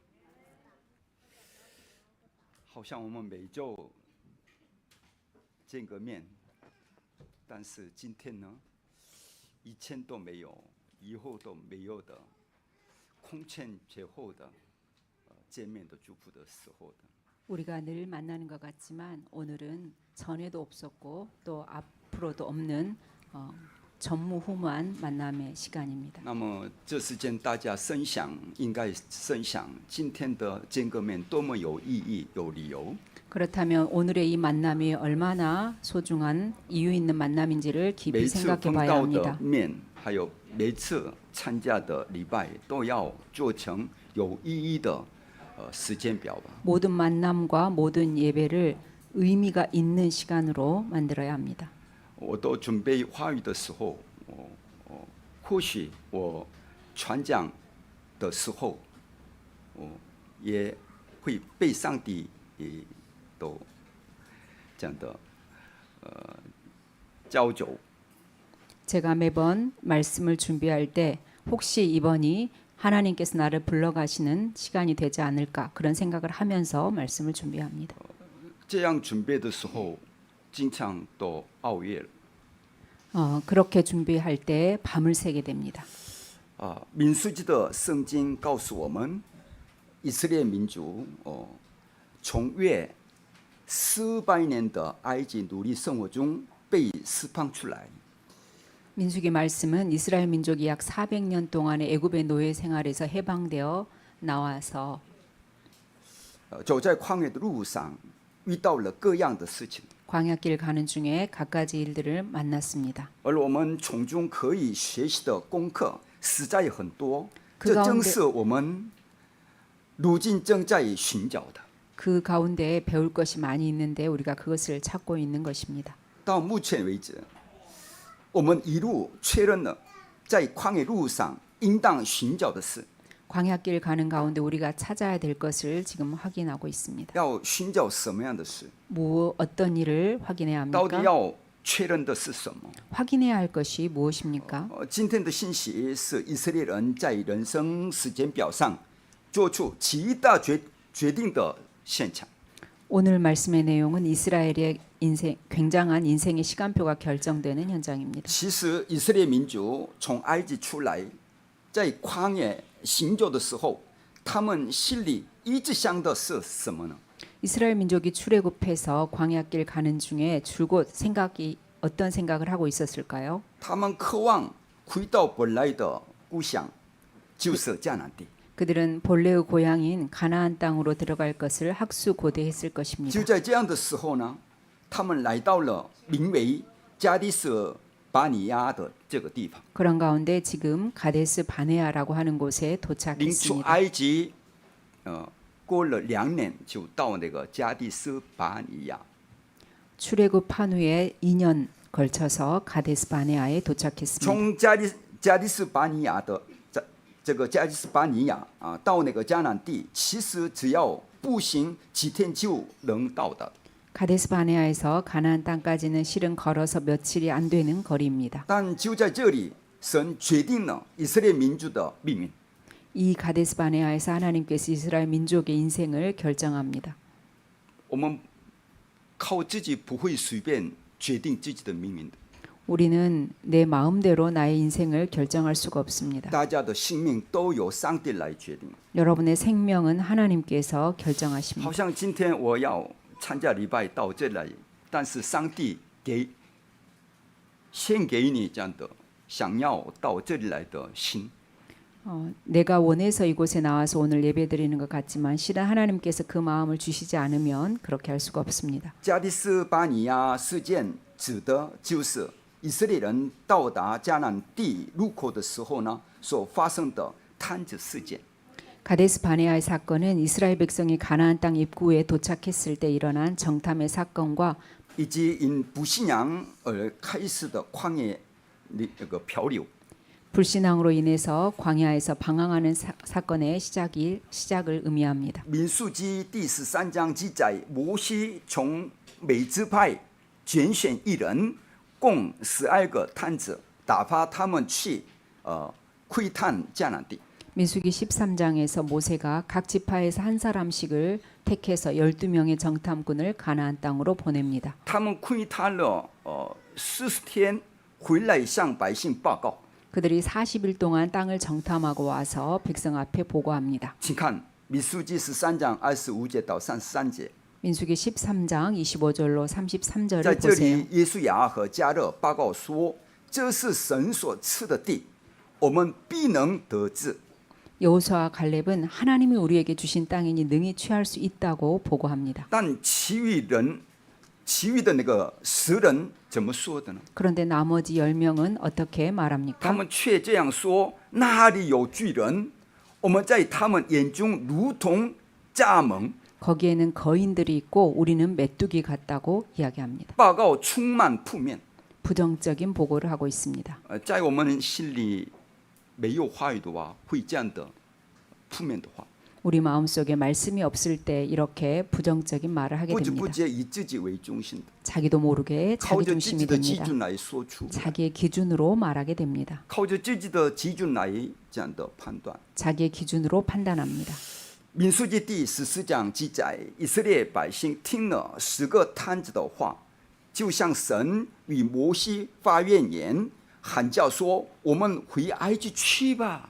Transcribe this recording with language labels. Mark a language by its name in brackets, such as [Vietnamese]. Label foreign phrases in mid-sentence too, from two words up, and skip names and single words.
[Chinese] 好像我们每周见个面，但是今天呢，以前都没有，以后都没有的，空前绝后的见面的祝福的时候的。 [Korean] 우리가 늘 만나는 것 같지만 오늘은 전에도 없었고 또 앞으로도 없는 전무후무한 만남의 시간입니다. [Chinese] 那么这时间大家深想，应该深想今天的见个面多么有意义、有理由。 [Korean] 그렇다면 오늘의 이 만남이 얼마나 소중한 이유 있는 만남인지를 [Chinese] 每 [Korean] 깊이 [Chinese] 次 [Korean] 생각해 [Chinese] 碰 [Korean] 봐야 [Chinese] 到的 [Korean] 합니다. [Chinese] 面，还有每次参加的礼拜，都要做成有意义的时间表吧。 [Korean] 모든 만남과 모든 예배를 의미가 있는 시간으로 만들어야 합니다. [Chinese] 我都准备话语的时候，或许我传讲的时候，也会被上帝都这样的教导。 [Korean] 제가 매번 말씀을 준비할 때 혹시 이번이 하나님께서 나를 불러가시는 시간이 되지 않을까 그런 생각을 하면서 말씀을 준비합니다. [Chinese] 这样准备的时候，经常都熬夜了。 [Korean] 그렇게 준비할 때 밤을 새게 됩니다. [Chinese] 民数记的圣经告诉我们，以色列民族从约400年的埃及奴隶生活中被释放出来。 [Korean] 민수기 말씀은 이스라엘 민족이 약 400년 동안의 애굽의 노예 생활에서 해방되어 나와서 [Chinese] 走在旷野的路上，遇到了各样的事情， [Korean] 광야길 가는 중에 갖가지 일들을 만났습니다. [Chinese] 而我们从中可以学习的功课实在很多， [Korean] 그 [Chinese] 这正 [Korean] 가운데 [Chinese] 是我们如今正在寻找的。 [Korean] 그 가운데 배울 것이 많이 있는데 우리가 그것을 찾고 있는 것입니다. [Chinese] 到目前为止，我们一路确认了在旷野路上应当寻找的事。 [Korean] 광야길 가는 가운데 우리가 찾아야 될 것을 지금 확인하고 있습니다. [Chinese] 要寻找什么样的事？ [Korean] 어떤 일을 확인해야 [Chinese] 到底 [Korean] 합니까? [Chinese] 要确认的是什么？ [Korean] 확인해야 할 것이 무엇입니까? [Chinese] 今天的信息是以色列人在人生时间表上做出极大决定的现场。 [Korean] 오늘 말씀의 내용은 이스라엘의 굉장한 인생의 시간표가 결정되는 현장입니다. [Chinese] 其实以色列民族从埃及出来，在旷野行走的时候，他们心里一直想的是什么呢？ [Korean] 이스라엘 민족이 출애굽해서 광야길 가는 중에 줄곧 어떤 생각을 하고 있었을까요? [Chinese] 他们渴望回到本来的故乡，就是迦南地。 [Korean] 그들은 본래의 고향인 가나안 땅으로 들어갈 것을 학수고대했을 것입니다. [Chinese] 就在这样的时候呢，他们来到了名为加迪斯巴尼亚的这个地方。 [Korean] 그런 가운데 지금 가데스 바네아라고 하는 곳에 [Chinese] 临出 [Korean] 도착했습니다. [Chinese] 埃及，过了2年就到那个加迪斯巴尼亚。 [Korean] 출애굽한 후에 2년 걸쳐서 가데스 바네아에 도착했습니다. [Chinese] 从加迪斯巴尼亚的这个加迪斯巴尼亚到那个迦南地，其实只要步行几天就能到的。 [Korean] 가데스 바네아에서 가나안 땅까지는 실은 걸어서 며칠이 안 되는 거리입니다. [Chinese] 但就在这里，神决定了以色列民族的命运。 [Korean] 이 가데스 바네아에서 하나님께서 이스라엘 민족의 인생을 결정합니다. [Chinese] 我们靠自己不会随便决定自己的命运的。 [Korean] 우리는 내 마음대로 나의 인생을 결정할 수가 없습니다. [Chinese] 大家的性命都由上帝来决定。 [Korean] 여러분의 생명은 하나님께서 [Chinese] 好 [Korean] 결정하십니다. [Chinese] 像今天我要参加礼拜到这里，但是上帝献给你这样的想要到这里来的心。 [Korean] 내가 원해서 이곳에 나와서 오늘 예배드리는 것 같지만 실은 하나님께서 그 마음을 주시지 않으면 그렇게 할 수가 없습니다. [Chinese] 加迪斯巴尼亚事件指的就是以色列人到达迦南地入口的时候呢，所发生的探子事件。 [Korean] 가데스 바네아의 사건은 이스라엘 백성이 가나안 땅 입구에 도착했을 때 일어난 정탐의 사건과 [Chinese] 以及因不信仰而开始的旷野那个漂流。 [Korean] 불신앙으로 인해서 광야에서 방황하는 사건의 시작을 의미합니다. [Chinese] 民数记第13章记载，摩西从每支派拣选一人，共12个探子，打发他们去窥探迦南地。 [Korean] 민수기 13장에서 모세가 각 지파에서 한 사람씩을 택해서 12명의 정탐꾼을 가나안 땅으로 보냅니다. [Chinese] 他们窥探了40天，回来向百姓报告。 [Korean] 그들이 40일 동안 땅을 정탐하고 와서 백성 앞에 보고합니다. [Chinese] 请看民数记13章25节到33节。 [Korean] 민수기 13장 25절로 [Chinese] 在 [Korean] 33절을 [Chinese] 这 [Korean] 보세요. [Chinese] 里，耶稣亚和加勒报告说：“这是神所赐的地，我们必能得治。 [Korean] 여호수아와 갈렙은 하나님이 우리에게 주신 땅이니 능히 취할 수 있다고 보고합니다. [Chinese] 但其余的那个10人怎么说的呢？ [Korean] 그런데 나머지 10명은 어떻게 [Chinese] 他 [Korean] 말합니까? [Chinese] 们却这样说：那里有巨人，我们在他们眼中如同蚱蜢。 [Korean] 거기에는 거인들이 있고 우리는 메뚜기 같다고 이야기합니다. [Chinese] 报告充满负面， [Korean] 부정적인 보고를 하고 있습니다. [Chinese] 在我们心里没有话语的话，会这样的负面的话， [Korean] 우리 마음속에 말씀이 없을 때 이렇게 부정적인 말을 하게 [Chinese] 不知不 [Korean] 됩니다. [Chinese] 觉以自己为中心的， [Korean] 자기도 모르게 [Chinese] 靠 [Korean] 자기 [Chinese] 着自己 [Korean] 중심이 [Chinese] 的基 [Korean] 됩니다. [Chinese] 准来说出， [Korean] 자기의 기준으로 말하게 됩니다. [Chinese] 靠着自己的基准来这样的判断。 [Korean] 자기의 기준으로 판단합니다. [Chinese] 民数记第14章记载，以色列百姓听了10个探子的话，就向神与摩西发怨言，喊叫说：“我们回埃及去吧。”